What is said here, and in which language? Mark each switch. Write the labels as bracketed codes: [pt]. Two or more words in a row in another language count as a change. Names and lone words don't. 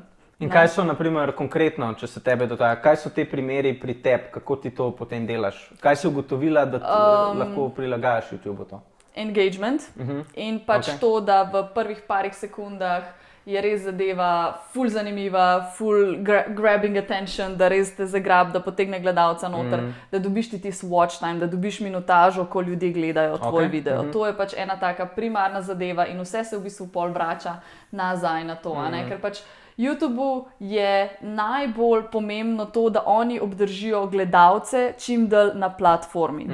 [sl] In kaj so, naprimer, konkretno, če se tebe dotaja, kaj so te primeri pri tebi, kako ti to potem delaš? Kaj si ugotovila, da lahko prilagajaš YouTubeu to? Engagement in pač to, da v prvih parih sekundah je res zadeva ful zanimiva, ful [en] grabbing attention, [sl] da res te zagrab, da potegne gledalca noter, da dobiš ti tisti [en] watch time, [sl] da dobiš minutažo, ko ljudje gledajo tvoj video. To je pač ena taka primarna zadeva in vse se v bistvu pol vrača nazaj na to, ker pač YouTubeu je najbolj pomembno to, da oni obdržijo gledalce čim dalj na platformi.